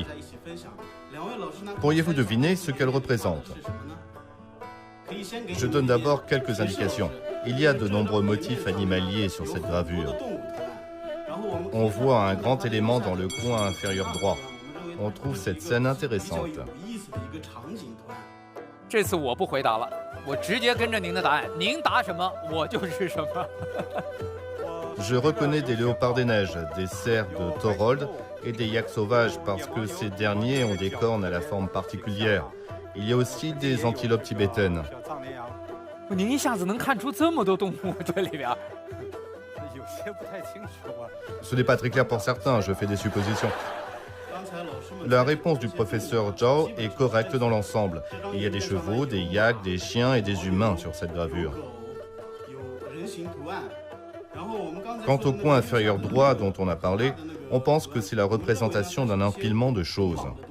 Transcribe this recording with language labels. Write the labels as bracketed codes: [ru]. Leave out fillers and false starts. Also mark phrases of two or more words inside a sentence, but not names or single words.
[fr] Pourriez-vous deviner ce qu'elle représente? Je donne d'abord quelques indications. Il y a de nombreux motifs animaliers sur cette gravure. On voit un grand élément dans le coin inférieur droit. On trouve cette scène intéressante. [zh] 这次我不回答了，我直接跟着您的答案，您答什么我就是什么。 [fr] Je reconnais des léopards des neiges, des cerfs de Thorold et des yaks sauvages parce que ces derniers ont des cornes à la forme particulière. Il y a aussi des antilopes tibétaines. [zh] 您一下子能看出这么多动物这里边？ [fr] Ce n'est pas très clair pour certains, je fais des suppositions. La réponse du professeur Zhao est correcte dans l'ensemble. Il y a des chevaux, des yaks, des chiens et des humains sur cette gravure. Quant au coin inférieur droit dont on a parlé, on pense que c'est la représentation d'un empilement de choses.